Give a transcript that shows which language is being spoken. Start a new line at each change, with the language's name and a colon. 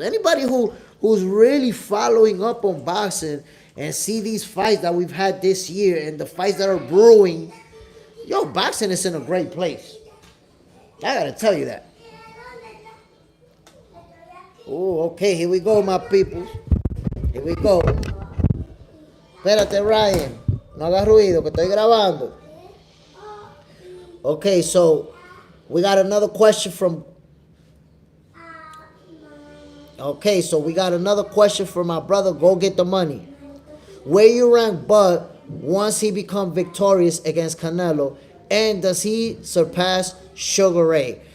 English: Anybody who's really following up on boxing and see these fights that we've had this year and the fights that are brewing, boxing is in a great place. I gotta tell you that. Oh, okay, here we go, my peoples. Here we go.
Spanish: Espérate,
English: Ryan.
Spanish: No hagas ruido, que estoy grabando.
English: Okay, so we got another question from... Okay, so we got another question from my brother. Go Get the Money. Where you rank Bud once he become victorious against Canelo, and does he surpass Sugar Ray?